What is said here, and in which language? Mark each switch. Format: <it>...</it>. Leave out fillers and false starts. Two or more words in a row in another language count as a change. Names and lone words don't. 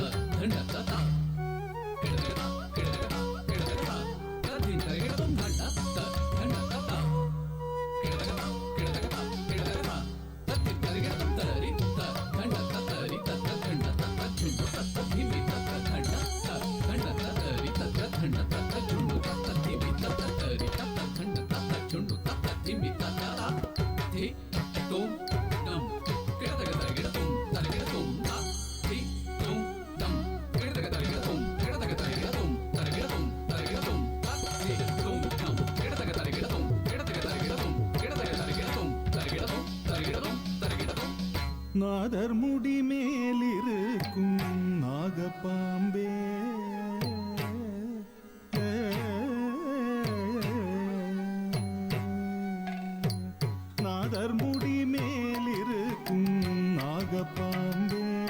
<ta>धंड ताता किडकिडता किडकिडता किडकिडता तधीन तरिगिडतुम धंड त धंड ताता किडकिडता किडकिडता किडकिडता तधीन तरिगिडतुम तरी त धंड तरी त धंड त झुंडू त धीमी त धंड त धंड तरी त धंड त झुंडू त धीमी त तरी त धंड त झुंडू त धीमी त धी तुम दम किडकिडता तरिगिडतुम ता धी तुम दम किडकिडता तरिगिडतुम तरिगिडतुम तरिगिडतुम ता धी तुम दम किडकिडता तरिगिडतुम तरिगिडतुम நாதர் முடி மேலிருக்கும் நாகப்பாம்பே நாதர் முடி மேலிருக்கும் நாகப்பாம்பே</ta>